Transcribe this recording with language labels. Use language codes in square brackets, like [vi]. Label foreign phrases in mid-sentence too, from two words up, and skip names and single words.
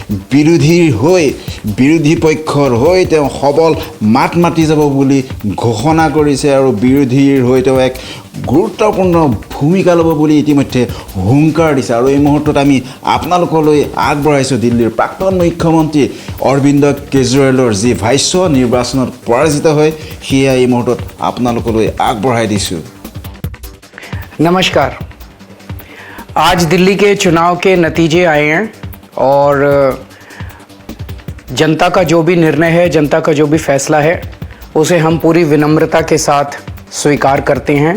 [as] বিৰোধী পক্ষৰ হৈ তেওঁ সবল মাত মাতি যাব বুলি ঘোষণা কৰিছে আৰু বিৰোধীৰ হৈ তেওঁ এক গুৰুত্বপূৰ্ণ ভূমিকা ল'ব বুলি ইতিমধ্যে হুংকাৰ দিছে আৰু এই মুহূৰ্তত আমি আপোনালোকলৈ আগবঢ়াইছোঁ দিল্লীৰ প্ৰাক্তন মুখ্যমন্ত্ৰী অৰবিন্দ কেজৰিৱালৰ যি ভাষ্য নিৰ্বাচনত পৰাজিত হয় সেয়া এই মুহূৰ্তত আপোনালোকলৈ আগবঢ়াই দিছোঁ। [hi] नमस्कार। आज दिल्ली के चुनाव के नतीजे आए हैं और जनता का जो भी निर्णय है, जनता का जो भी फैसला है, उसे हम पूरी विनम्रता के साथ स्वीकार करते हैं।